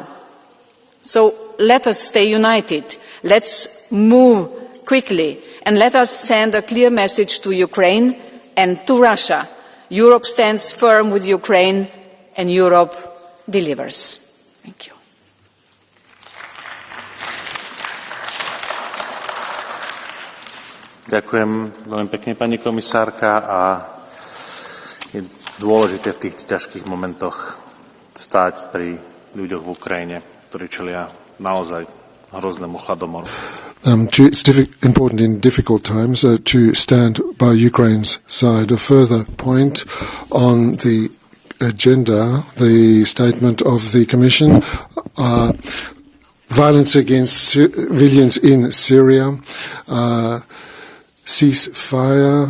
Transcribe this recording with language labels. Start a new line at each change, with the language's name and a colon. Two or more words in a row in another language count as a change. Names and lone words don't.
English: So let us stay united, let's move quickly, and let us send a clear message to Ukraine and to Russia. Europe stands firm with Ukraine, and Europe delivers. Thank you.
Slovak: Ďakujem veľmi pekne, pani komisárka, a je dôležité v tých ťažkých momentoch stáť pri ľuďoch v Ukrajine, ktorí čelia naozaj hroznému hladomoru.
English: It's important in difficult times to stand by Ukraine's side. A further point on the agenda, the statement of the Commission, violence against civilians in Syria, ceasefire.